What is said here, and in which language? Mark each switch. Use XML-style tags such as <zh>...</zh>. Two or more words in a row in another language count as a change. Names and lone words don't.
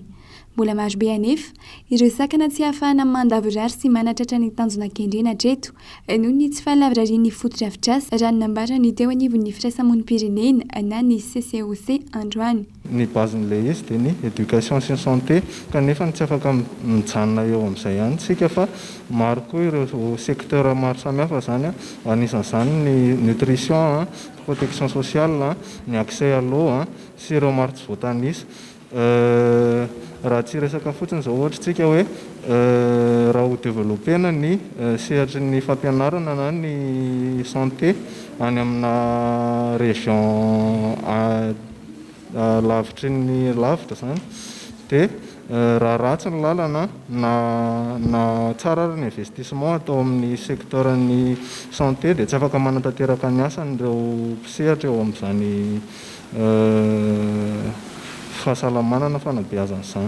<mg>Mbola maro be anefa ireo sakana tsy ahafahana mandavorary sy manatratra ny tanjona kendrena hatreto noho ny tsy fahalavrarian'ny foto-drafitrasa raha ny nambarany teo anivon'ny firaisamonim-pirenena na ny CCOC androany. Ny bazin'ilay izy dia ny éducation sy santé kanefa tsy afaka mijanona eo amin'izay ihany tsika fa maro koa ireo secteur maro samihafa zany anisan'izany ny nutrition,</mg> <fr>protection sociale,</fr> <mg>ny</mg> <fr>accès à l'eau</fr> <mg>sy ireo maro tsy voatanisa. Raha tsy resaka fotsiny izao ohatra tsika hoe raha ho développena ny sehatry ny fampianarana na ny santé any amina région lavitry ny lavitra zany dia raha ratsy ny lalana na tsara ary ny investissement atao amin'ny secteur ny santé dia tsy afaka manatanteraka ny asany ireo mpisehatra eo amin'izany fahasalamana na fanabeazana izany.</mg>